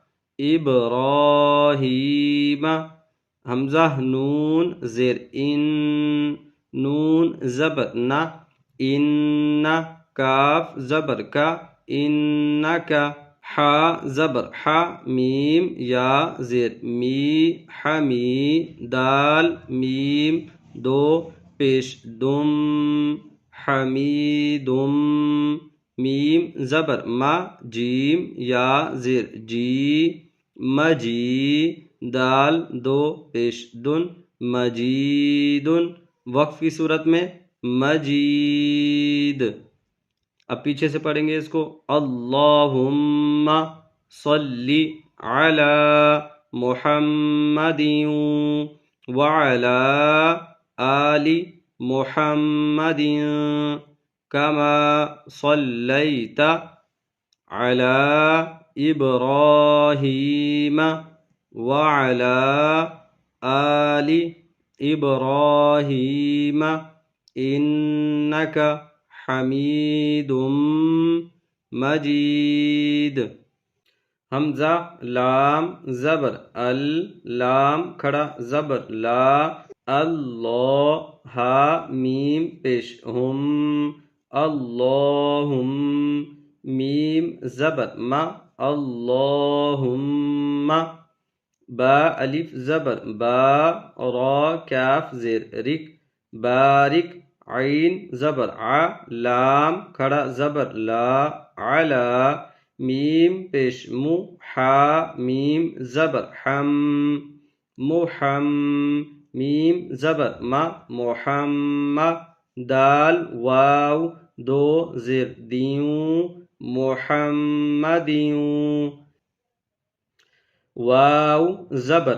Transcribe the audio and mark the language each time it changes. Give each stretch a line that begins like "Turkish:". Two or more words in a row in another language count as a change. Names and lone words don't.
Urdu: ابراہیم، حمزہ نون زیر ان، نون زبر نہ، ان، کاف زبر کا، انکا، حا زبر حا، میم یا زیر می، حمی، دال میم دو پیش دم، حمیدم، میم زبر ما، جیم یا زیر جی، مجی، دال دو پیش دن، مجیدن، وقف کی صورت میں مجید۔ اب پیچھے سے پڑھیں گے اس کو،
Arabic: اللہم صلی علی محمد وعلى آل محمد كما صليت على إبراهيم وعلى آل إبراهيم إنك حميد مجيد.
Urdu: حمزہ لام زبر ال، لام کھڑا زبر لا، اللہ ہا میم پیش ہم، اللہم میم زبر ما، اللہم با الف زبر با، را کاف زیر رک، بارک عین زبر ع، لام کھڑا زبر لا، علا میم پیش مو، حا میم زبر حم، محم میم زبر ما، محمد دال واو دو زیر دیوں، محمدیوں واو زبر